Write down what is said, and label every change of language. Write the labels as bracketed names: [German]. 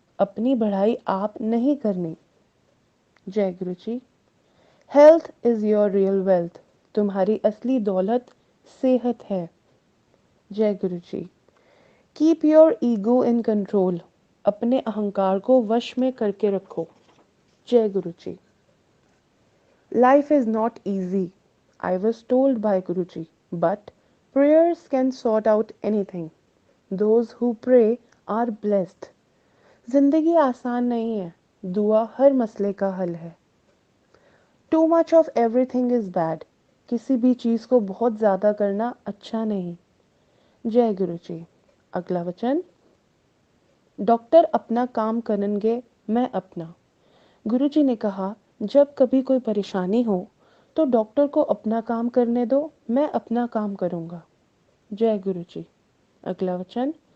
[Hindi] अपनी बढ़ाई आप नहीं करनी। जय गुरुजी। [English] Health is your real wealth. [Hindi] तुम्हारी असली दौलत सेहत है। जय गुरुजी। [English] Keep your ego in control. [Hindi] अपने अहंकार को वश में करके रखो। जय गुरुजी। [English] Life is not easy, I was told by Guruji, but prayers can sort out anything. Those who pray are blessed. [Hindi] जिंदगी आसान नहीं है, दुआ हर मसले का हल है. [English] Too much of everything is bad. [Hindi] किसी भी चीज को बहुत ज्यादा करना अच्छा नहीं. जय गुरु जी. अगला वचन. डॉक्टर अपना काम करेंगे, मैं अपना. गुरुजी ने कहा, जब कभी कोई परेशानी हो तो डॉक्टर को अपना काम करने दो, मैं अपना काम करूंगा. जय गुरु जी. अगला वचन.